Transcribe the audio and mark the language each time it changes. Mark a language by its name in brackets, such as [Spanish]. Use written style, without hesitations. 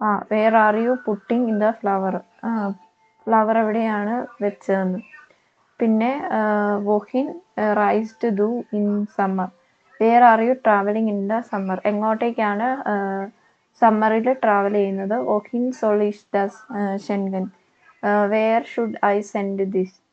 [English] where are you putting in the flower? [Malayalam] Flower എവിടെയാണ് വെച്ചതെന്ന്. പിന്നെ [German] wohin reist du in summer? [English] where are you traveling in the summer? [Malayalam] എങ്ങോട്ടേക്കാണ് സമ്മറിൽ travel ചെയ്യുന്നത്? [German] wohin soll ich das senden? [English] where should I send this?